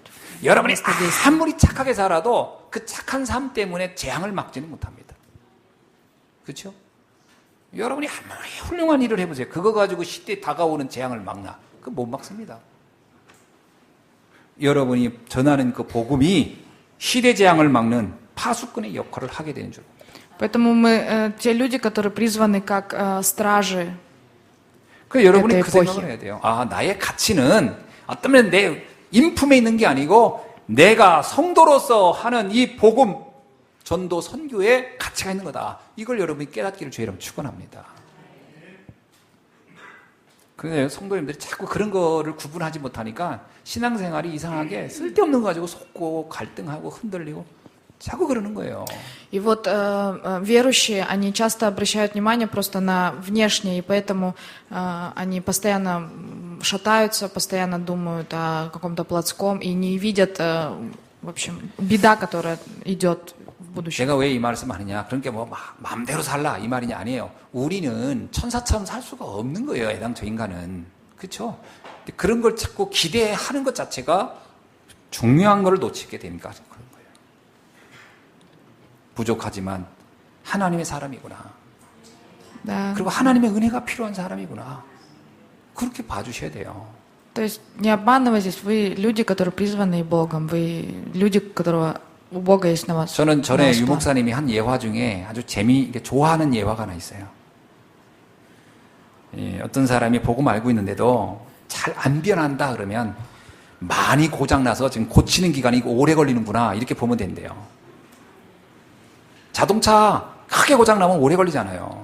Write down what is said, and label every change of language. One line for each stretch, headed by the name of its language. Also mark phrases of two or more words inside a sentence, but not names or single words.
Korean: 여러분이 아무리 착하게 살아도 그 착한 삶 때문에 재앙을 막지는 못합니다. 그렇죠? 여러분이 아무리 훌륭한 일을 해보세요. 그거 가지고 시대에 다가오는 재앙을 막나? 그거 못 막습니다. 여러분이 전하는 그 복음이 시대 재앙을 막는 파수꾼의 역할을 하게 되는 줄.
Russian: Поэтому мы те люди, которые призваны как стражи.
Korean: 그 여러분이 에po히. 그 생각을 해야 돼요. 아, 나의 가치는 어떤 면에 내 인품에 있는 게 아니고 내가 성도로서 하는 이 복음 전도 선교에 가치가 있는 거다. 이걸 여러분이 깨닫기를 주의 이름 축원합니다. 그런데 성도님들이 자꾸 그런 거를 구분하지 못하니까 신앙생활이 이상하게 쓸데없는 거 가지고 속고 갈등하고 흔들리고 자꾸 그러는 거예요.
Russian: И вот верующие, они часто обращают внимание просто на внешнее, и поэтому они постоянно шатаются, постоянно думают о каком-то плотском и не видят, в общем, беда, которая идет в будущем.
Korean: 제가 왜 이 말씀 하느냐? 그러니까 뭐 마음대로 살라 이 말이 아니에요. 우리는 천사처럼 살 수가 없는 거예요. 애당초 인간은. 그렇죠? 그런 걸 자꾸 기대하는 것 자체가 중요한 걸 놓치게 되니까 그런 거예요. 부족하지만 하나님의 사람이구나.
Russian: Да.
Korean: 그리고 하나님의 은혜가 필요한 사람이구나. 그렇게 봐주셔야 돼요.
Russian: То есть не обманывайтесь, вы люди, которые призваны Богом, вы люди, которого у Бога есть на вас.
Korean: 저는 전에
Russian: на вас 유 план.
Korean: 목사님이 한 예화 중에 아주 좋아하는 예화가 하나 있어요. 어떤 사람이 복음 알고 있는데도 잘 안 변한다 그러면 많이 고장나서 지금 고치는 기간이 오래 걸리는구나 이렇게 보면 된대요. 자동차 크게 고장나면 오래 걸리잖아요.